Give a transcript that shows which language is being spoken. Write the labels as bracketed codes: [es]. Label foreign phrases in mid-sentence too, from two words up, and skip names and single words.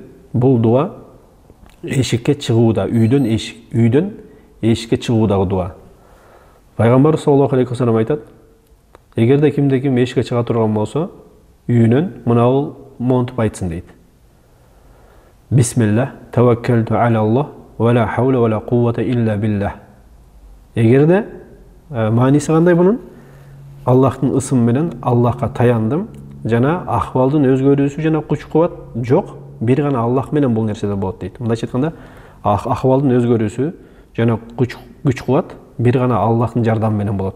[ky] Бул дуа эшикке чыгууда, үйдөн эшикке чыгуудагы дуа. Пайгамбар [ar] صلى الله عليه وسلم [ky] айтат: эгерде кимде ким эшикке чыга турган болсо, үйүнөн мынабул монтуп айтсын дейт. [ar] بسم الله توكلت على الله, ولا حول ولا قوة إلا بالله. [ky] Эгерде мааниси кандай бунун? Аллахтын ысымы менен Аллахка таяндым, жана акыбалдын өзгөрүүсү жана күч-кубат жок, бир гана Аллах менен бул нерседе болот дейт. Мындайча айтканда, акыбалдын өзгөрүүсү жана күч-кубат бир гана Аллахтын жардамы менен болот.